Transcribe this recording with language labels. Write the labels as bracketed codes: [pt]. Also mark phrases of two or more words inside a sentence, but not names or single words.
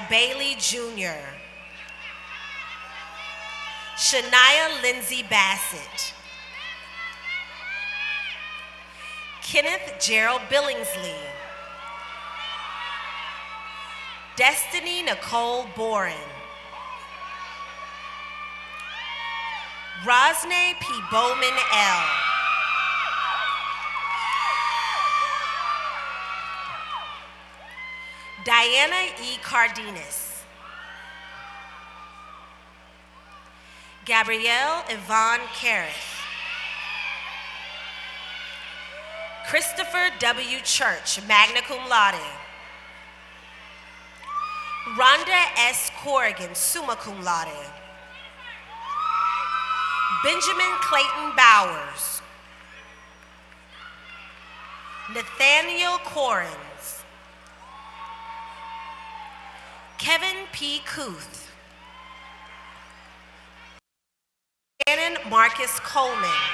[en] Bailey Jr. Shania Lindsay Bassett. Kenneth Gerald Billingsley. Destiny Nicole Boren. Rosne P. Bowman L. Diana E. Cardenas. Gabrielle Yvonne Karras. Christopher W. Church, [la] magna cum laude. [en] Rhonda S. Corrigan, [la] summa cum laude. [en] Benjamin Clayton Bowers. Nathaniel Corrins. Kevin P. Kuth. Shannon Marcus Coleman.